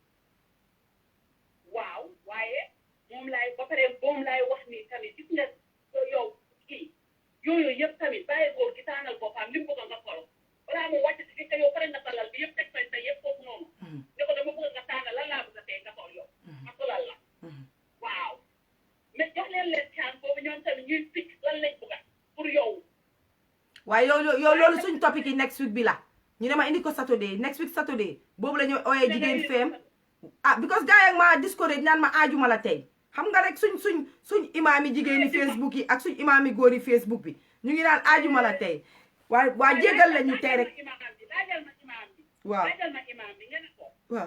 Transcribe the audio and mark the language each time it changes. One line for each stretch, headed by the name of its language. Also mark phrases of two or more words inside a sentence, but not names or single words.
Wolof: waaw waaye moom laay wax ni tamit gis nga yow kii yooyu yëpp tamit bàyyi góor gi taanal boppam li mu bëgg nga solo balaa mu wàcc si fekk yow pare na salal bi yëpp teg sa yëpp foofu noonu ne ko dama bëgg nga taanal lan laa bëgg a tey nga sol yow ak solal la waaw mais jox leen chance boobu ñoom tamit ñuy picc lan lañ bëgg pour yow. waaye yow loolu suñ topic yi
English: next week
Wolof: bi la ñu ne ma indi ko
English: Saturday next week Saturday
Wolof: boobu la ñu ooyee jigéen feem because gars yi ma discourage naan ma aajuma la tey xam nga rek suñ imaam yi jigéeni Facebook yi ak suñ imaam yi góor yi Facebook bi ñu ngi naan aajuma la tey waa jégal la ñu tey rek waaw waaw